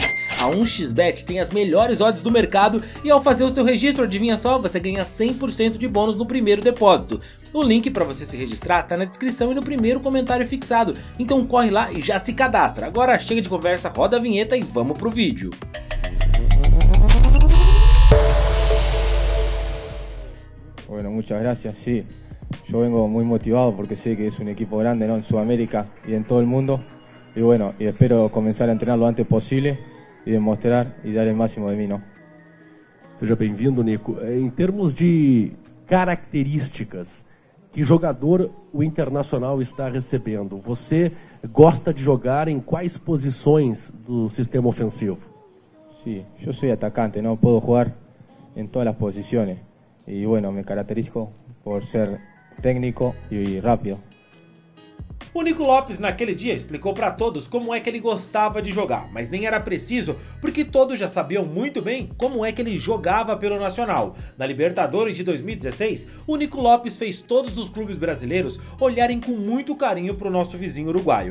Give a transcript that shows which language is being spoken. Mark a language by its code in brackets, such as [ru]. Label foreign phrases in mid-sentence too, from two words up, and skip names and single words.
[pt] A 1xBet tem as melhores odds do mercado e ao fazer o seu registro, adivinha só, você ganha 100% de bônus no primeiro depósito. O link para você se registrar tá na descrição e no primeiro comentário fixado, então corre lá e já se cadastra. Agora chega de conversa, roda a vinheta e vamos pro vídeo. [es] Bueno, muchas gracias, sí. Yo vengo muy motivado porque sé que es un equipo grande, ¿no? En Sudamérica y en todo el mundo. Y bueno, y espero comenzar a entrenar lo antes posible [pt] e demonstrar e dar o máximo de mim, [es] não? [pt] Seja bem-vindo, Nico. Em termos de características, que jogador o Internacional está recebendo? Você gosta de jogar em quais posições do sistema ofensivo? [es] Sí, yo soy atacante, no puedo jugar en todas las posiciones. Y bueno, me caracterizo por ser técnico y rápido. [pt] O Nico Lopes naquele dia explicou para todos como é que ele gostava de jogar, mas nem era preciso porque todos já sabiam muito bem como é que ele jogava pelo Nacional. Na Libertadores de 2016, o Nico Lopes fez todos os clubes brasileiros olharem com muito carinho para o nosso vizinho uruguaio.